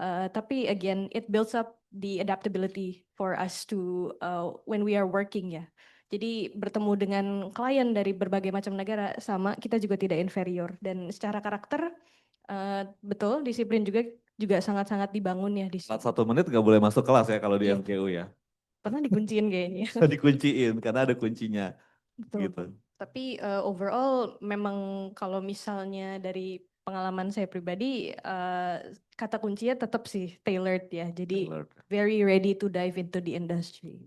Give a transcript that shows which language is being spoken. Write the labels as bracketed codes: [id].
[en] Tapi again, it builds up the adaptability for us to when we are working [id] ya. Jadi bertemu dengan klien dari berbagai macam negara sama kita juga tidak inferior dan secara karakter betul disiplin juga sangat-sangat dibangun ya di sini. 1 menit nggak boleh masuk kelas ya kalau di Iya. SGU ya. Pernah dikunciin kayaknya. Dikunciin karena ada kuncinya. Betul. Gitu. Tapi overall memang kalau misalnya dari pengalaman saya pribadi kata kuncinya tetap sih tailored ya. Jadi Tailored. [en] very ready to dive into the industry.